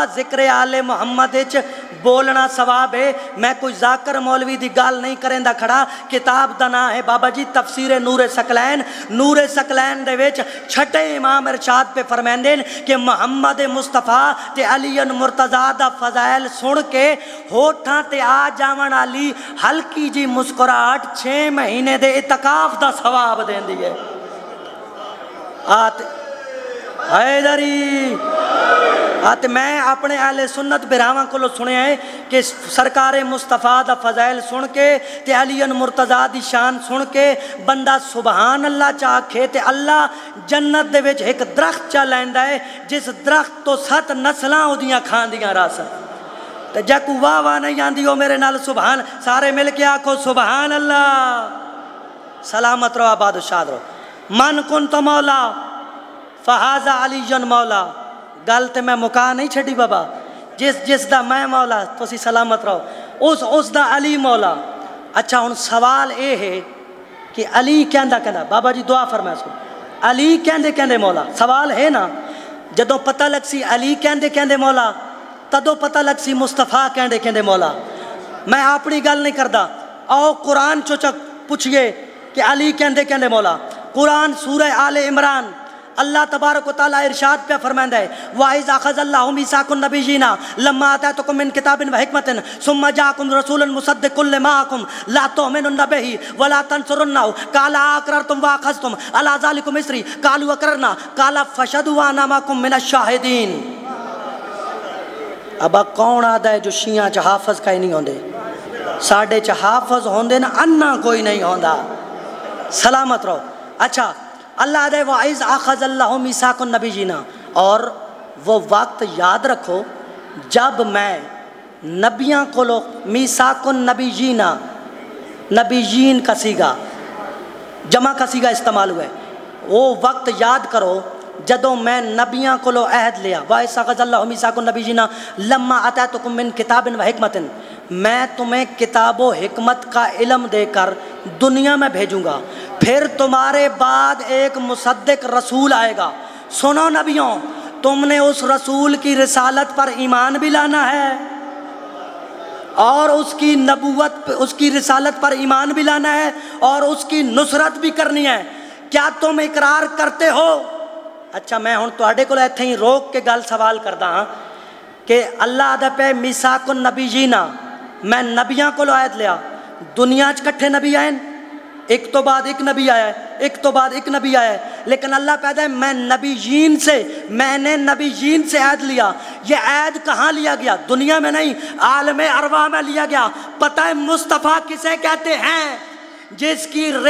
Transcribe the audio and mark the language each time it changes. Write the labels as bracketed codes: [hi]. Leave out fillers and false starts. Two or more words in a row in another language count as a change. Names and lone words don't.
[pa] ذکر آل محمد وچ بولنا ثواب ہے میں کوئی ذاکر مولوی دی گال نہیں کریں دا کھڑا کتاب دا نام ہے بابا جی تفسیر نور ثقلین دے وچ چھٹے امام ارشاد پہ فرمیندے کہ محمد مصطفیٰ تے علی مرتضیٰ دا فضائل سن کے ہوٹھاں تے آ جاون والی ہلکی جی مسکراہٹ 6 مہینے دے اعتکاف دا ثواب دیندی ہے حیدری میں اپنے اہل سنت براواں کو سنے ہیں کہ سرکار مصطفیٰ دا فضائل سن کے تے علی مرتضیٰ دی شان سن کے بندہ [ar] سبحان اللہ [pa] چاکھے تے اللہ جنت دے وچ ایک درخت چا لیندا ہے جس درخت تو 7 نسلاں اودیاں کھاندیاں رس تے جے کو واہ واہ نہیں آندی ہو میرے نال سبحان سارے مل کے آکھو [ar] سبحان اللہ [pa] سلامت رہو آباد و شاد رہو [ar] من کنت مولا فہذا علی مولا [pa] گل تے میں مکا نہیں چھڑی بابا جس دا میں مولا تو سی سلامت رہو اس دا علی مولا اچھا ہن سوال اے ہے کہ علی کہندا بابا جی دعا فرمائے سو علی کہندے مولا سوال ہے نا جدوں پتہ لگ سی علی کہندے مولا تدوں پتہ لگ سی مصطفیٰ کہندے مولا میں اپنی گل نہیں کردا آؤ قرآن چوچک پوچھئے کہ علی کہندے مولا قرآن سورہ آل عمران اللہ تبارک و تعالیٰ ارشاد پہ فرمائندہ ہے [ar] وَإِذْ أَخَذَ اللَّهُ مِيثَاقَ النَّبِيِّينَ لَمَّا آتَيْتُكُم مِّن كِتَابٍ وَحِكْمَةٍ ثُمَّ جَاءَكُمْ رَسُولٌ مُصَدِّقٌ لِّمَا مَعَكُمْ لَا تُؤْمِنُنَّ بِهِ وَلَا تَنصُرُنَّهُ قَالَ أَأَقْرَرْتُمْ وَأَخَذْتُمْ عَلَىٰ ذَٰلِكُمْ إِصْرِي قَالُوا أَقْرَرْنَا قَالَ فَاشْهَدُوا وَأَنَا مَعَكُم مِّنَ [pa] الشَّاهِدِينَ ابا کون آدھا ہے جو شیعہ چا حافظ کا ہی نہیں ہوندے ساڑھے چا حافظ ہوندے نا انہ کوئی نہیں ہوندا سلامت رہو اچھا اللہ دے [ar] وَإِذْ أَخَذَ اللَّهُ مِيثَاقَ النَّبِيِّينَ [ur] اور وہ وقت یاد رکھو جب میں نبیاں کو [ar] میثاق النبیین [ur] نبیین کا سیگا جمع کا سیگا استعمال ہوئے وہ وقت یاد کرو جدوں میں نبیاں کو عہد لیا [ar] وَإِذْ أَخَذَ اللَّهُ مِيثَاقَ النَّبِيِّينَ لَمَّا آتَيْتُكُم مِّن كِتَابٍ وَحِكْمَةٍ [ur] میں تمہیں کتاب و حکمت کا علم دے کر دنیا میں بھیجوں گا پھر تمہارے بعد ایک مصدق رسول آئے گا سنو نبیوں تم نے اس رسول کی رسالت پر ایمان بھی لانا ہے اور اس کی نبوت اس کی رسالت پر ایمان بھی لانا ہے اور اس کی نصرت بھی کرنی ہے کیا تم اقرار کرتے ہو [pa] اچھا میں ہن تواڈے کول ایتھے ہی روک کے گل سوال کردا ہاں کہ اللہ دے پہ [ar] میثاق النبیین [pa] میں نبیاں کو عہد لیا دنیا چ کٹھے نبی آئے ایک تو بعد ایک نبی آیا ہے ایک تو بعد ایک نبی آیا ہے لیکن اللہ پیدا ہے میں نے [ur] نبیین سے عہد لیا یہ عہد کہاں لیا گیا دنیا میں نہیں عالم ارواح میں لیا گیا پتہ ہے مصطفیٰ کسے کہتے ہیں جس کی